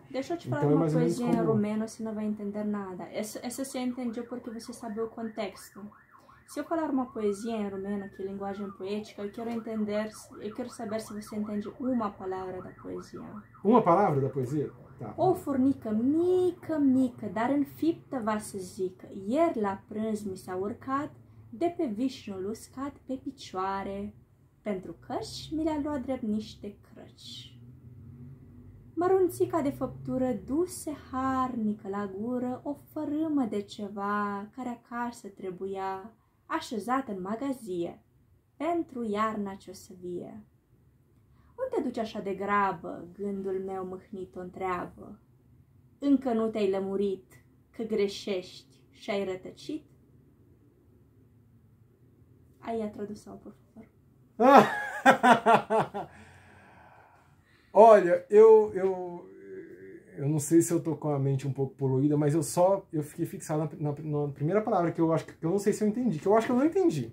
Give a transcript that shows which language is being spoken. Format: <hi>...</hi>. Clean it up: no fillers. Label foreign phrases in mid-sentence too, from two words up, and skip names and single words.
<pt>Deixa eu te falar uma coisinha em romeno, você não vai entender nada. Essa você entendeu porque você sabe o contexto. Se eu falar uma poesia em romeno, que é linguagem poética, eu quero saber se você entende uma palavra da poesia. Uma palavra da poesia? Tá.</pt> <ro>O furnică mică, dar înfiptă va să zică, ieri la prânz mi s-a urcat de pe vișnul uscat pe picioare, pentru căci mi le-a luat drept niște crăci. Mărunțica de făptură duse harnică la gură o fărâmă de ceva care acasă trebuia, așezat în magazie, pentru iarna ce-o să vie. Unde duci așa de grabă? Gândul meu mâhnit o întreabă. Încă nu te-ai lămurit că greșești și-ai rătăcit?</ro> <pt>Aí a tradução, por favor. Olha, eu não sei se eu tô com a mente um pouco poluída, mas eu fiquei fixado na primeira palavra, que eu acho que eu não sei se eu entendi, que eu acho que eu não entendi.</pt>